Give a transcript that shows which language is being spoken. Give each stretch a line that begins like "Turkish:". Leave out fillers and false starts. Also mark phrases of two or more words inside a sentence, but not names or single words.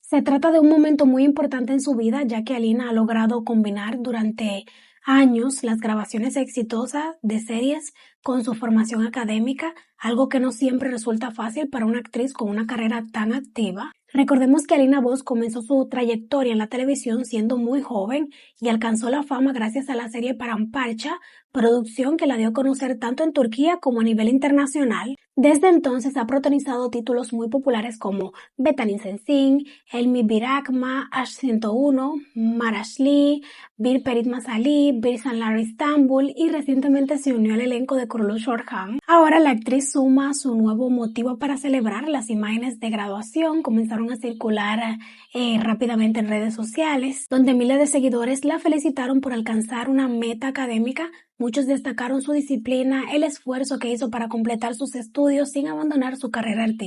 Spanish: Se trata de un momento muy importante en su vida, ya que Alina ha logrado combinar durante años las grabaciones exitosas de series con su formación académica, algo que no siempre resulta fácil para una actriz con una carrera tan activa. Recordemos que Alina Boz comenzó su trayectoria en la televisión siendo muy joven y alcanzó la fama gracias a la serie Paramparcha, producción que la dio a conocer tanto en Turquía como a nivel internacional. Desde entonces ha protagonizado títulos muy populares como Betanin Sensin, Elmi Birakma, Ash 101, Marashli, Bir Perit Masali, Bir Sanlar Istanbul y recientemente se unió al elenco de Kuruluş Orhan. Ahora la actriz suma su nuevo motivo para celebrar. Las imágenes de graduación comenzaron a circular rápidamente en redes sociales, donde miles de seguidores la felicitaron por alcanzar una meta académica Muchos destacaron su disciplina, el esfuerzo que hizo para completar sus estudios sin abandonar su carrera artística.